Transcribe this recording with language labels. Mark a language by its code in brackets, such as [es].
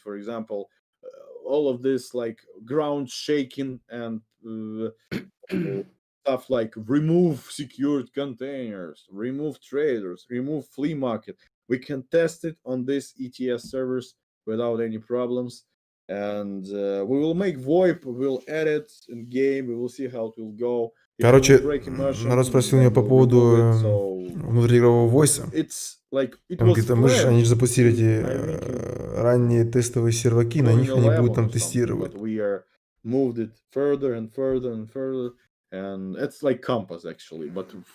[en] For example, all of this like ground shaking and stuff like remove secured containers, remove traders, remove flea market. We can test it on these ETS servers without any problems. And we will make VoIP, we'll edit in game, we will see how it will go. [ru] Короче, народ спросил меня по поводу внутриигрового войса. Он говорит, они же запустили эти ранние тестовые серваки, на них они будут там тестировать. [en] Moved it further and further and further, and it's like Compass actually, but